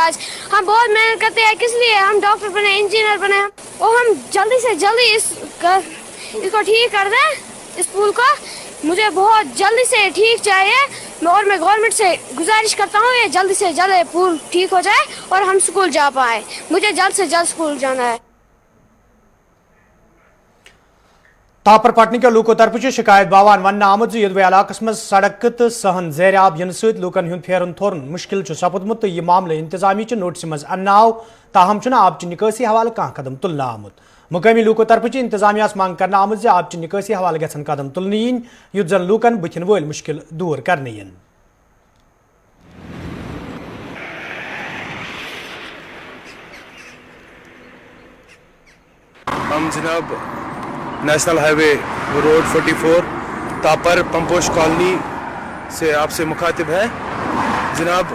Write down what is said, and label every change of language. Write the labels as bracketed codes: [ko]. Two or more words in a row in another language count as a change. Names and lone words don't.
[hi] आज हम बहुत मेहनत करते हैं किस लिए हम डॉक्टर बने इंजीनियर बने और हम जल्दी से जल्दी इसको ठीक कर दें इस पुल को। मुझे बहुत जल्दी से ठीक चाहिए और मैं गवर्नमेंट से गुजारिश करता हूँ ये जल्दी से जल्द पुल ठीक हो जाए और हम स्कूल जा पाए। मुझे जल्द से जल्द स्कूल जाना है। [ks] तापर पटन के लूको तरफ शिकायत बावान वन आमद यदवे इलाकस मज सड़क तो सहन ज़ेर आब इन सत लूकन हुंद फेरन थोरन मुश्किल सपदमुत तो यह मामले इंतजामी नोटिस मज अन्नाव ताहम आब निकासी हवाले कह कदम तुलना आमुत मुकामी लूको तरफ इंतजामिया मांग कर आमद आब निकासी हवाले गन कदम तुलन इन युत जन लूकन बुथिन वोल मुश्किल दूर करने इन। [hi] हम जनाब नेशनल हाईवे रोड 44 तापर पंपोश कॉलोनी से आपसे मुखातिब है जनाब।